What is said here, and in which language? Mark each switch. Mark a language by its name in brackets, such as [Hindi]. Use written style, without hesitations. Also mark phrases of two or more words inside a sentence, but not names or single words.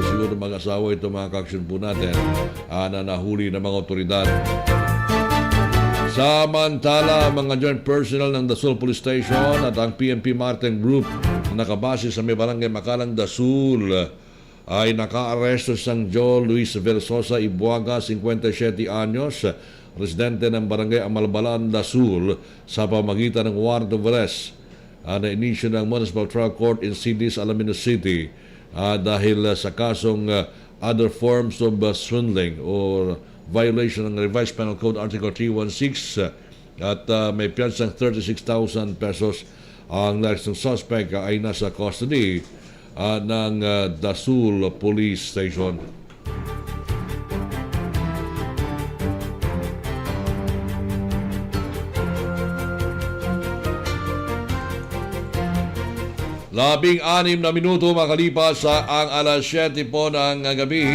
[Filipino] Siguro mag-asawa ito, mga kaksyon po natin na nahuli ng mga otoridad. Samantala, mga joint personnel ng Dasul Police Station at ang PNP Martin Group na nakabase sa may barangay Makalang, Dasul ay naka-aresto sa Joe Luis Versosa Ibuaga, 57 anyos, residente ng barangay Amalbalan, Dasul, sa pamagitan ng [English] warrant of arrest [Filipino] na inisyo ng Municipal Trial Court in Sidis, Alaminos City dahil sa kasong [English] other forms of swindling [Filipino] or violation ng Revised Penal Code Article 316 at may piyansang 36,000 pesos. Ang [English] next suspect [Filipino] ay nasa custody ng Dasul Police Station. Labing-anim na minuto makalipas sa ang alas 7 po ng gabi.